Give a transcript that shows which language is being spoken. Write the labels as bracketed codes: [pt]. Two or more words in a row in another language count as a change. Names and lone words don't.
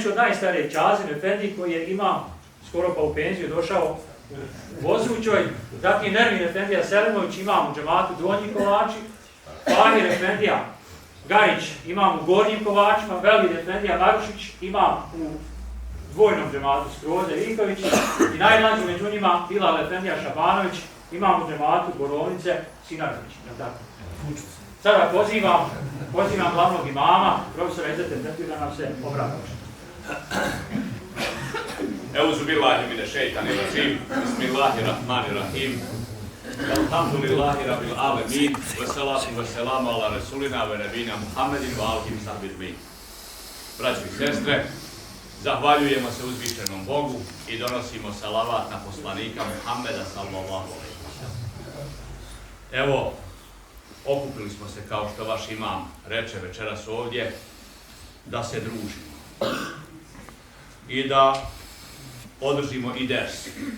[bs] ću od najstarijeg Čazim Efendi koji je imam skoro pa u penziju došao u Vozućoj, zatim Nermin Efendija Selimović imam u džematu Donji Kovači, Fahir Efendija Garić imam u Gornjim Kovačima, Velid Efendija Marušić imam u dvojnom džematu Skroze Vinković i najmlađi među njima Bilal Efendija Šabanović imam u džematu Borovnice Sinarović. Sada pozivam glavnog imama, profesora Izeta Efendija, da nam se obrati. [ar] أعوذ بالله من الشيطان الرجيم، بسم الله الرحمن الرحيم، الحمد لله رب العالمين، والصلاة والسلام على رسولنا ونبينا محمد وآله صحبه. [bs] Braćo i sestre, zahvaljujemo se uzvišenom Bogu i donosimo salavat na poslanika Muhammeda [ar] صلى الله عليه وسلم. [bs] Evo, okupili smo se, kao što vaš imam reče večeras ovdje, da se družimo i da održimo i ders.